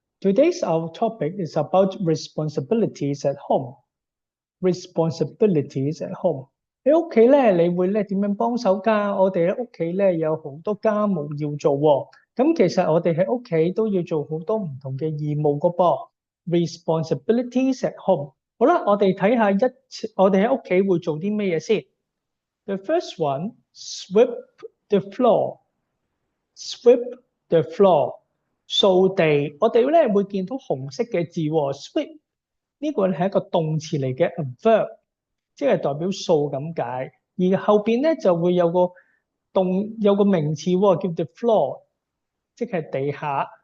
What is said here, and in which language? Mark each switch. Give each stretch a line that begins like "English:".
English: Today's our topic is about responsibilities at home. Responsibilities at home.
Cantonese: 喺屋企咧，你會咧點樣幫手㗎？我哋喺屋企咧有好多家務要做喎。咁其實我哋喺屋企都要做好多唔同嘅義務㗎噃。
English: Responsibilities at home。
Cantonese: 好啦，我哋睇下我哋喺屋企會做啲咩嘢先。
English: The first one, sweep the floor. Sweep the floor.
Cantonese: 掃地，我哋咧會見到紅色嘅字喎，sweep 呢個係一個動詞嚟嘅
English: a verb，
Cantonese: 即係代表掃咁解。而後邊咧就會有個名詞喎，叫
English: the floor，
Cantonese: 即係地下。